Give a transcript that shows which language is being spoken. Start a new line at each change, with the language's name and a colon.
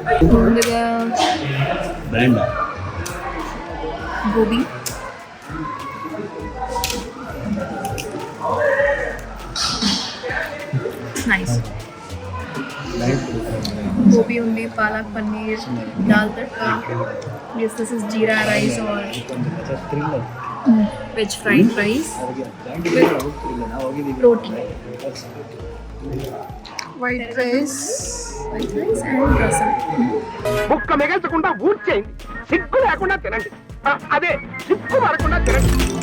Telugu: ముందుగా గోబీ, నైస్ గోబీ ఉంది, palak paneer, dal tadka.
English: Yes, this is jeera rice or veg fried rice with roti, white rice and rasam.
Telugu: ఒక్క మిగల్చకుండా ఊడ్చేయండి, సిగ్గు లేకుండా తినండి. అదే సిగ్గు పడకుండా తినండి.